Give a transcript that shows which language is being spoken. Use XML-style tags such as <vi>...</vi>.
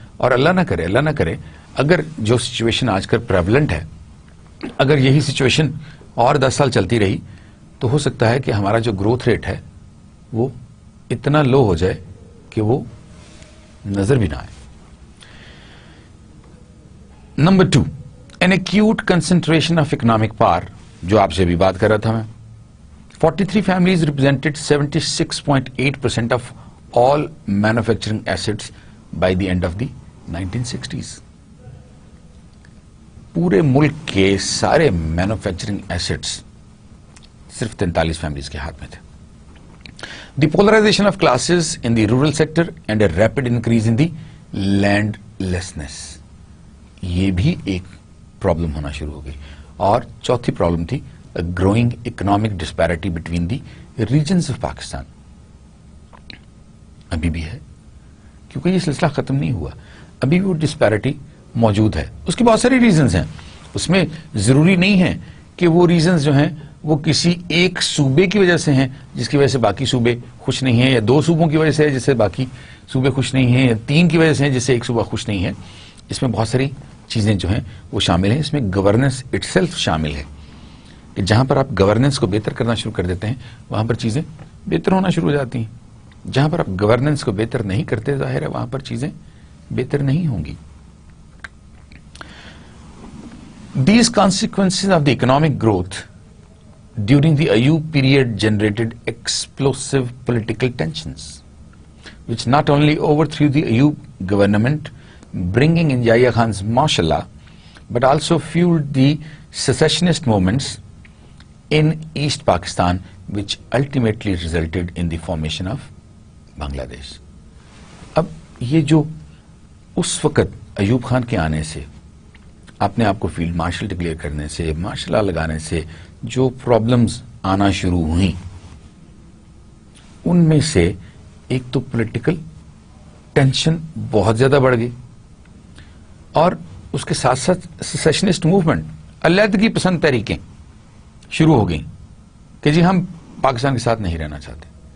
<ur>اور اللہ نہ کرے اگر جو سچویشن آج کل پریولنٹ ہے, اگر یہی سچویشن اور 10 سال چلتی رہی تو ہو سکتا ہے کہ ہمارا جو گروتھ ریٹ ہے وہ اتنا لو ہو جائے کہ وہ نظر بھی نہ آئے. Number 2,</ur> <en>an acute concentration of economic power,</en> <ur>جو آپ سے بھی بات کر رہا تھا میں.</ur> <en>43 families represented 76.8% of all manufacturing assets by the end of the 1960s.</en> <ur>پورے ملک کے سارے مینوفیکچرنگ ایسٹس صرف 43 فیملیز کے ہاتھ میں تھے.</ur> <en>the polarization of classes in the rural sector and a rapid increase in the landlessness,</en> <ur>یہ بھی ایک پرابلم ہونا شروع ہو گئی. اور چوتھی پرابلم تھی</ur> <en>Growing economic disparity between the regions of Pakistan.</en> <ur>ابھی بھی ہے, کیونکہ یہ سلسلہ ختم نہیں ہوا, ابھی بھی وہ ڈسپیرٹی موجود ہے. اس کی بہت ساری ریزنز ہیں, اس میں ضروری نہیں ہے کہ وہ ریزنز جو ہیں وہ کسی ایک صوبے کی وجہ سے ہیں جس کی وجہ سے باقی صوبے خوش نہیں ہیں, یا 2 صوبوں کی وجہ سے ہے جس سے باقی صوبے خوش نہیں ہیں, یا 3 کی وجہ سے ہیں جس سے ایک صوبہ خوش نہیں ہے. اس میں بہت ساری چیزیں جو ہیں وہ شامل ہیں. اس میں گورننس اٹ سیلف شامل ہے کہ جہاں پر آپ گورننس کو بہتر کرنا شروع کر دیتے ہیں وہاں پر چیزیں بہتر ہونا شروع ہو جاتی ہیں. جہاں پر آپ گورننس کو بہتر نہیں کرتے, ظاہر ہے وہاں پر چیزیں بہتر نہیں ہوں گی.</ur> <en>These consequences of the economic growth during the Ayub period generated explosive political tensions, which not only overthrew the Ayub government, bringing in Yahya Khan's martial law, but also fueled the secessionist movements in East Pakistan, which ultimately resulted in the formation of Bangladesh.</en> <ur>اب یہ جو اس وقت ایوب خان کے آنے سے, اپنے آپ کو فیلڈ مارشل ڈکلیئر کرنے سے, مارشل لا لگانے سے جو پرابلمز آنا شروع ہوئیں, ان میں سے ایک تو پولیٹیکل ٹینشن بہت زیادہ بڑھ گئی, اور اس کے ساتھ ساتھ سیسیشنسٹ موومنٹ, علیحدگی پسند تحریکیں شروع ہو گئیں کہ جی ہم پاکستان کے ساتھ نہیں رہنا چاہتے.</ur>